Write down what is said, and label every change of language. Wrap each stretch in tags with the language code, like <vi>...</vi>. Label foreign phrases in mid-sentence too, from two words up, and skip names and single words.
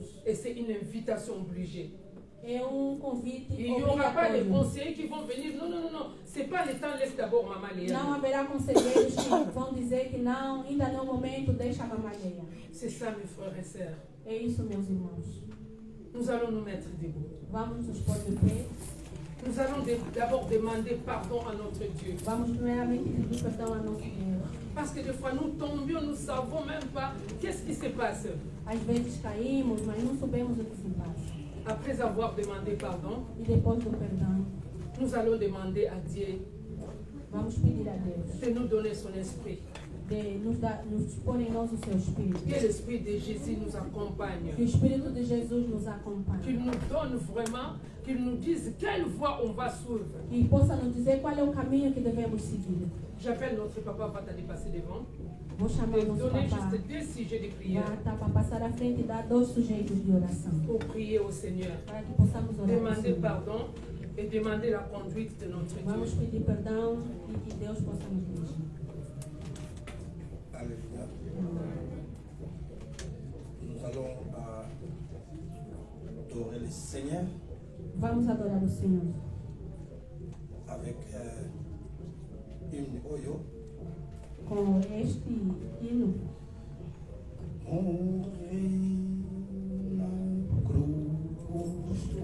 <fr>Et c'est une invitation obligée.</fr> <pt>É convite</pt> <fr>Il n'y aura pas de</fr> <pt>obrigatório.</pt> <fr>conseillers qui vont venir. Non, non, non, non. C'est pas le temps, laisse d'abord Maman Léa.</fr> <pt>Não haverá conselheiros que vão dizer que não, ainda não é o momento, deixa a mamalheia.</pt> <fr>C'est ça, mes frères et sœurs.</fr> <pt>É isso, meus irmãos.</pt> <fr>Nous allons nous mettre debout.</fr> <pt>Vamos nos pôr de pé.</pt> <fr>Nous allons d'abord demander pardon à notre Dieu.</fr> <pt>Vamos primeiramente pedir perdão a nosso Deus.</pt> <fr>Parce que des fois, nous tombions, nous ne savons même pas qu'est-ce qui se passe.</fr> <pt>Às vezes caímos, mas não sabemos o que se passa.</pt> <fr>Après avoir demandé pardon,</fr> <pt>E depois do perdão,</pt> <fr>nous allons demander à Dieu</fr> <pt>vamos pedir a Deus</pt> <fr>de nous donner son esprit.</fr> <pt>de nos pôr em nós o seu Espírito.</pt> <fr>Que l'esprit de Jésus nous accompagne.</fr> <pt>Que o Espírito de Jesus nos acompanhe.</pt> <fr>Qu'il nous donne vraiment, qu'il nous dise quelle voie on va suivre.</fr> <pt>E possa nos dizer qual é o caminho que devemos seguir.</pt> <fr>J'appelle notre papa, va t'aller passer devant.</fr> <pt>Vou chamar</pt> <fr>De</fr> <pt>nosso</pt> <fr>donner</fr> <pt>papá.</pt> <fr>juste 2 sujets de prière</fr> <pt>Para passar à frente e dar 2 sujeitos de oração.</pt> <fr>pour prier au Seigneur.</fr> <pt>Para que possamos orar ao</pt> <fr>Demander</fr> <pt>Senhor.</pt> <fr>pardon et demander la conduite de notre</fr> <pt>Vamos</pt> <fr>Dieu.</fr> <pt>pedir perdão e que Deus possa nos dirigir.</pt> <fr>Alléluia. Nous allons adorer le Seigneur</fr> <pt>Vamos adorar o Senhor</pt> <fr>avec une oyo.</fr> <pt>com este hino. Mon rei na cruz</pt>